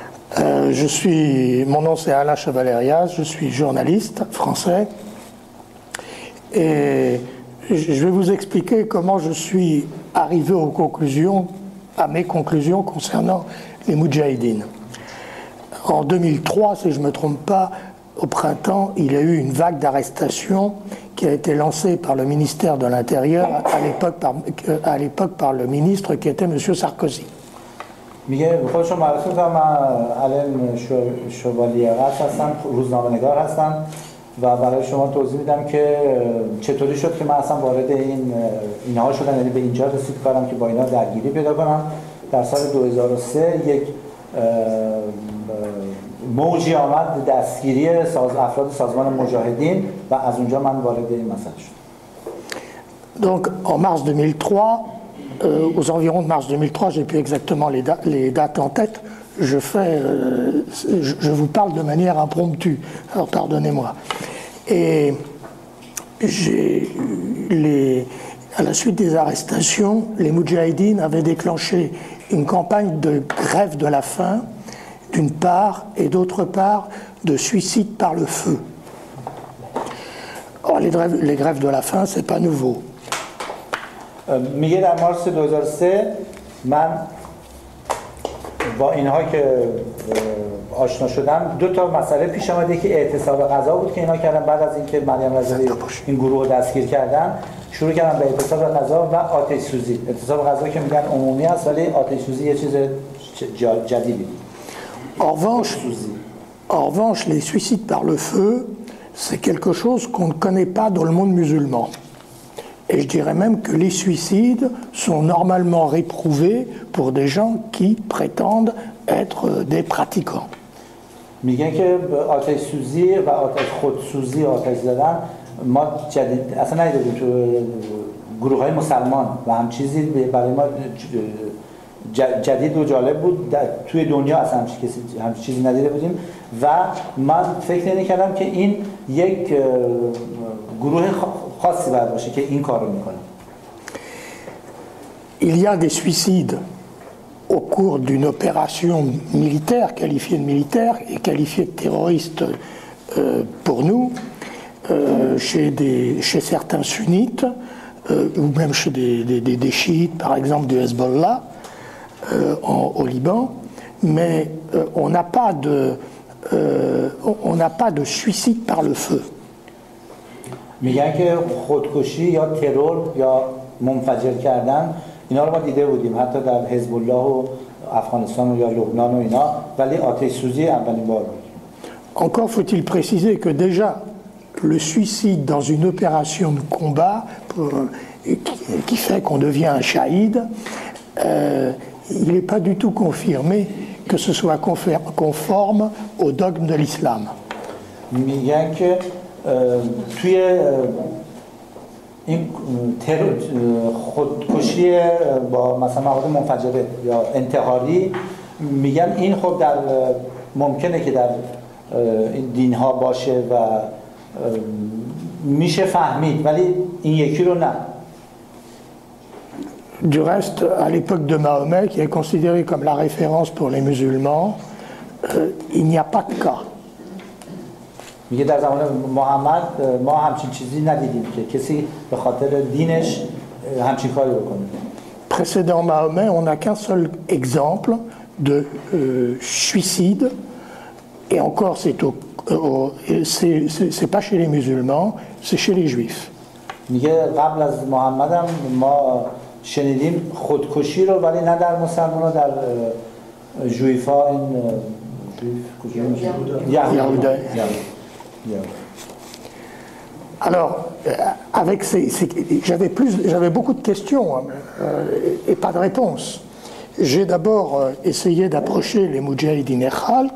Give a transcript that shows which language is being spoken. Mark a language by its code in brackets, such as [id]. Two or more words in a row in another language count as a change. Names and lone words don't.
[fr] Mon nom c'est Alain Chavalérias, je suis journaliste français et je vais vous expliquer comment je suis arrivé à mes conclusions concernant les Moudjahidines. En 2003, si je ne me trompe pas, au printemps, il y a eu une vague d'arrestations qui a été lancée par le ministère de l'Intérieur, à l'époque par le ministre qui était M. Sarkozy. [fa] میگه خودشون معرفی می‌کنم. من علم شوالیه هستم، روزنامه‌نگار هستم و برای شما توضیح میدم که چطوری شد که من اصلا وارد اینها شدم، یعنی به اینجا رسید کارم که با اینا درگیری پیدا کنم. در سال 2003 یک موجی آمد دستگیری افراد سازمان مجاهدین و از اونجا من وارد این مسئله شدم. [fr] Donc en mars 2003, aux environs de mars 2003, j'ai plus exactement les dates en tête, je vous parle de manière impromptue, alors pardonnez-moi. Et à la suite des arrestations, les Moudjahidines avaient déclenché une campagne de grève de la faim, d'une part, et d'autre part, de suicide par le feu. Or, les grèves de la faim, c'est pas nouveau. [fa] میگه در مارس 2003 من با اینها که آشنا شدم دو تا مسئله پیش آمده که اعتصاب غذا بود که اینا کردن. بعد از اینکه مریم رضایی این گروه رو دستگیر کردن شروع کردن به اعتصاب غذا و آتش سوزی. اعتصاب غذا که میگن عمومی است ولی آتش سوزی یه چیز جدیدی. [fr] En revanche, les suicides par le feu, c'est quelque chose qu'on ne connaît pas dans le monde musulman. Et je dirais même que les suicides sont normalement réprouvés pour des gens qui prétendent être des pratiquants. [fa] میگن که آتش سوزی و خودسوزی آتش زدن ما اصلا ندیدیم تو گروه‌های مسلمان و هم چیزی برای ما جدید و جالب بود. توی دنیا اصلا هم چیزی ندیده بودیم و من فکر نمی‌کردم که این یک گروه خاصی باید باشه که این کارو میکنه. [fr] Il y a des suicides au cours d'une opération militaire, qualifiée de militaire et qualifiée de terroriste pour nous, chez certains sunnites ou même chez des chiites, par exemple du Hezbollah au Liban, mais on n'a pas de suicide par le feu. [fa] میگن که خودکشی یا ترور یا منفجر کردن اینا رو ما دیده بودیم حتی در حزب الله و افغانستان و یا لبنان و اینا، ولی آتش سوزی اولین بار بود. [fr] Encore faut-il préciser que déjà le suicide dans une opération de combat qui fait qu'on devient un shahid, il n'est pas du tout confirmé que ce soit conforme au dogme de l'islam. [fa] میگن که توی این خودکشی با مثلا مواد منفجره یا انتحاری میگن این خب در ممکنه که در این دین ها باشه و میشه فهمید ولی این یکی رو نه. [fr] Du reste, à l'époque de Mahomet, qui est considéré comme la référence pour les musulmans, il n'y a pas de cas. [fa] میگه در زمان محمد ما همچین چیزی ندیدیم که کسی به خاطر دینش همچین کاری بکنه. [fr] Précédant Mahomet, on n'a qu'un seul exemple de suicide, et encore c'est pas chez les musulmans, c'est chez les juifs. [fa] میگه قبل از محمد هم ما شنیدیم خودکشی رو ولی نه در مسلمان در جویفا این [fr] Alors, j'avais beaucoup de questions et pas de réponses. J'ai d'abord essayé d'approcher les Moudjahidines Khalq.